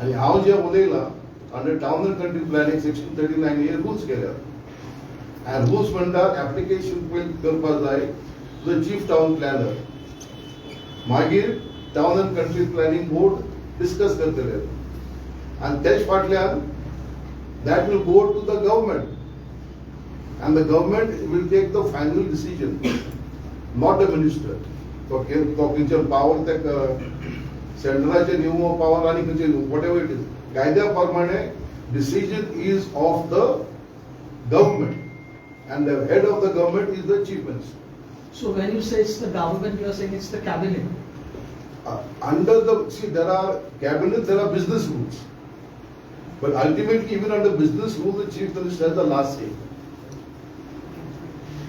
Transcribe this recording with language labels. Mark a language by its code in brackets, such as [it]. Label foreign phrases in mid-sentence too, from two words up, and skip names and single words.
[kok] आणि हांव जे उलयलां अंडर टाउन अँड कंट्री प्लॅनिंग सेक्शन 39 हे रुल्स केल्यात. आणि रुल्स म्हणटात ऍप्लिकेशन पयलीं करपाक जाय [en] the chief town planner, [kok] मागीर टाउन अँड कंट्री प्लॅनिंग बोर्ड डिस्कस करतले आणि तेच फाटल्यान [en] that will go to the government and the government will take the final decision, not the minister. [kok] So खंयचे पावर ते सेंट्रलाचे [en] new power [kok] आणि खंयचे [en] whatever it is, [kok] कायद्या प्रमाणे [en] decision is of the government and the head of the government is the chief minister. So when you say it's the government, you are saying it's the cabinet. Under the there are cabinet, there are business rules. But ultimately, even under business rule, the chief minister has the last say.